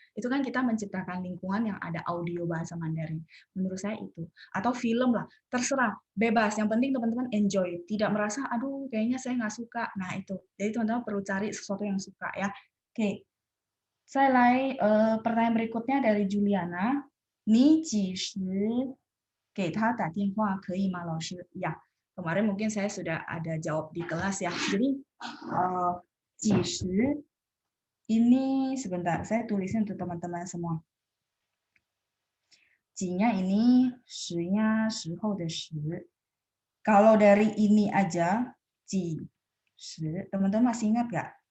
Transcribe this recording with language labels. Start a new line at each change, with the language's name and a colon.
Indonesian: Itu kan kita menciptakan lingkungan yang ada audio bahasa Mandarin. Menurut saya itu. Atau film lah, terserah, bebas. Yang penting teman-teman enjoy. Tidak merasa, aduh kayaknya saya nggak suka. Nah itu. Jadi teman-teman perlu cari sesuatu yang suka ya. Oke, saya pertanyaan berikutnya dari Juliana.
Chinese: Ni 几时给他打电话可以吗，老师？
Indonesian: Ya, kemarin mungkin saya sudah ada jawab di kelas ya. Jadi, 几时 ini sebentar, saya tulisin untuk teman-teman semua. 几nya ini, 时nya 时候的时. Kalau dari ini aja, 几时, teman-teman masih ingat nggak?